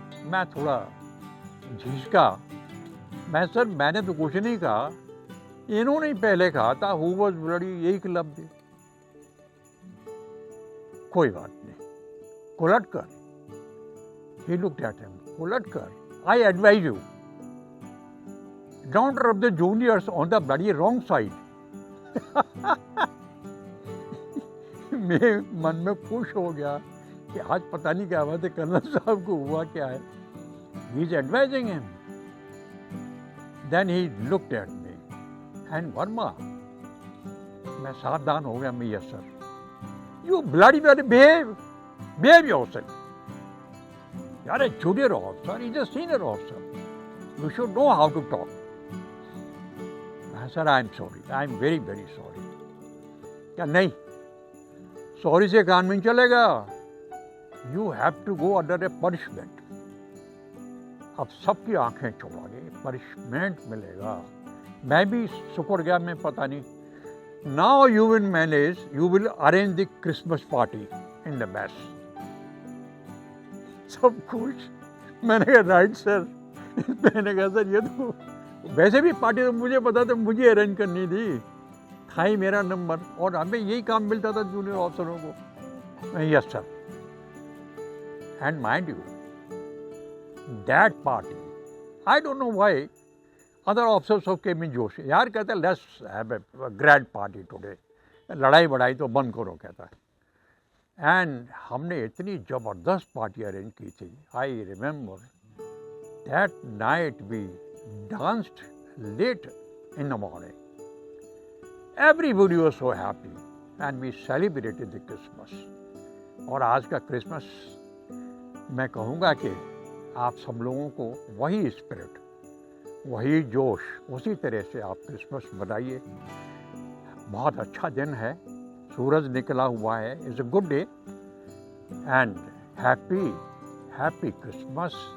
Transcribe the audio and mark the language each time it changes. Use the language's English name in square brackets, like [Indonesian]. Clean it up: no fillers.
[Hindi] मैं थोड़ा झिझका। मैं सर मैंने तो कुछ नहीं कहा, इन्होंने ही पहले कहा था [English] who was bloody [Hindi] एकलव्य। कोई बात नहीं, [English] Kuladkar, he looked at him, Kuladkar, I advise you, don't rub the juniors on the bloody wrong side. [Hindi] मैं मन में खुश हो गया कि आज पता नहीं क्या बात है, कर्नल साहब को हुआ क्या है. [English] He is advising him. Then he looked at me and Verma, [Hindi] मैं सावधान हो गया. मैं [English] yes sir. You bloody behave yourself. You are a junior officer, he is a senior officer. You should know how to talk. Sir, I am sorry. I am very, very sorry. [Hindi] क्या नहीं, sorry से काम नहीं चलेगा. [English] You have to go under a punishment. [Hindi] अब सबकी आंखें चौड़ा, पनिशमेंट मिलेगा. मैं भी शुक्र गया, मैं पता नहीं. [English] Now you will manage, you will arrange the Christmas party in the mess. [Hindi] सब कुछ. मैंने कहा [English] Right sir. [Hindi] मैंने कहा सर ये तो वैसे भी पार्टी तो मुझे पता था, मुझे अरेंज करनी थी, था ही मेरा नंबर, और हमें यही काम मिलता था जूनियर ऑफिसरों को. [English] Yes sir. And mind you that party, I don't know why other officers of came in जोश. [Hindi] यार कहते हैं [English] let's have a grand party today, [Hindi] लड़ाई बड़ाई तो बंद करो कहता है. एंड हमने इतनी ज़बरदस्त पार्टी अरेंज की थी. [English] I remember that night we danced late in the morning. Everybody was so happy and we celebrated the Christmas. [Hindi] और आज का क्रिसमस मैं कहूँगा कि आप सब लोगों को वही स्पिरिट, वही जोश, उसी तरह से आप क्रिसमस मनाइए. बहुत अच्छा दिन है, सूरज निकला हुआ है. [English] It's a good day and happy Christmas.